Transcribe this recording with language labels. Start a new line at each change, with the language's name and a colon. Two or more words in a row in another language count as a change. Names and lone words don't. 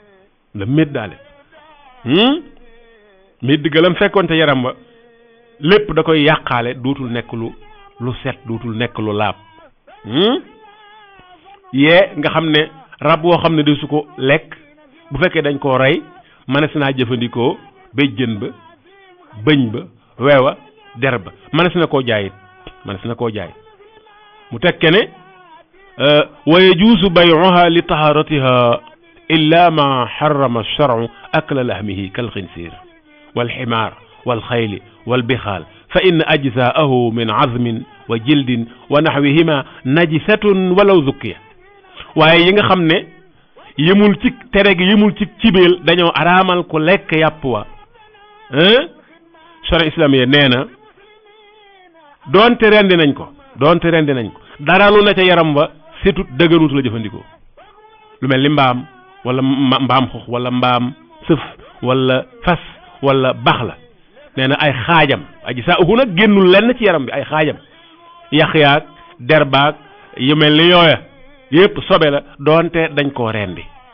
Wolof: médd ga lam fekkoon te yaram ba lépp da koy yàqaale dootul nekk lu set dootul nekk lu laab yee nga xam ne rab woo xam ne de su ko lekk bu fekkee dañ koo rey mënees naa jëfandikoo béjjën ba bëñ ba weewa der ba mënees na koo jaay mu tekke ne
Arabic: ويجوز بيعها لطهارتها إلا ما حرم الشرع أكل لحمه كالخنزير والحمار والخيل والبغال فإن أجزاءه من عظم و جلد ونحوهما نجسة ولو زكيت
Wolof: waaye yi nga xam ne yëmul ci tere gi yëmul ci cibeel dañoo araamal ku lekk yàpp
Arabic: والشريعة الإسلامية
Wolof: nee na doonte rendi nañ ko dara lu na ca yaram wa setut dëgërut la jëfandikoo lu mel ni mbaam wala mbaam xox wala mbaam sëf wala fas wala bax la nee na ay xaajam
Arabic: أجزاءه
Wolof: nag génnul lenn ci yaram bi ay xaajam yax yaag der baag yu mel ni yooya yépp sobe la doonte dañ koo rendi